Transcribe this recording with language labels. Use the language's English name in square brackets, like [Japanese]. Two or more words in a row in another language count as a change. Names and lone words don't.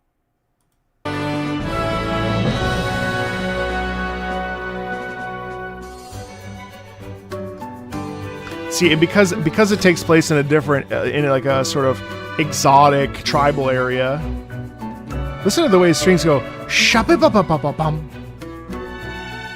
[English] See, and because it takes place in a different, in like a sort of exotic tribal area. Listen to the way strings go. Shop-a-ba-ba-ba-ba-bum.